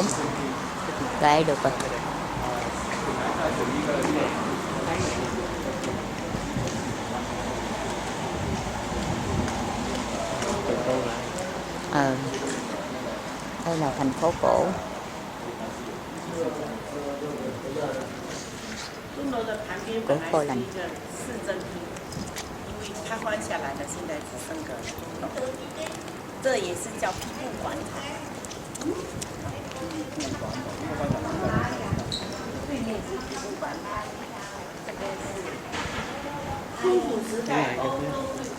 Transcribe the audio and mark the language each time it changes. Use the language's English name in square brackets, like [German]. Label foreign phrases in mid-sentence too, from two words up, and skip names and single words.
[Vietnamese] Đây được rồi. Đây là thành phố cổ. Cổ Phô Lành. [Chinese] 它关下来了，现在只剩个这也是叫批布馆。对面是批布馆，这个是中古时代欧洲。